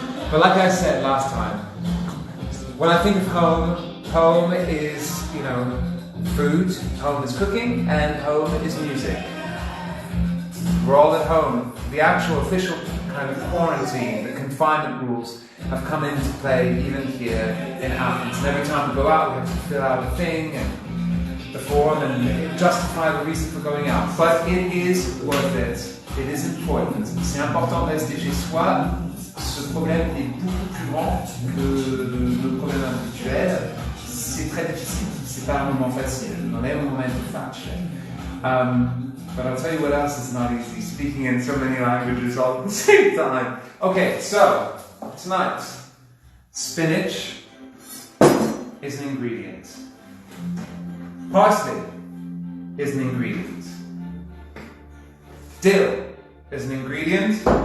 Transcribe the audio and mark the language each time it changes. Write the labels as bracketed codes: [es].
[en] But like I said last time, when I think of home, home is, food, home is cooking, and home is music. We're all at home. The actual official kind of quarantine, the confinement rules have come into play even here in Athens. And every time we go out, we have to fill out a thing and the form and justify the reason for going out. But it is worth it. It is important. [fr] C'est important de rester chez soi. Ce problème est beaucoup plus grand que le problème habituel. C'est très difficile. C'est pas un moment facile. [it] Non è un momento facile. [en] But I'll tell you what else is not easy, speaking in so many languages all at the same time. Okay, so, tonight, spinach is an ingredient. Parsley is an ingredient. Dill is an ingredient.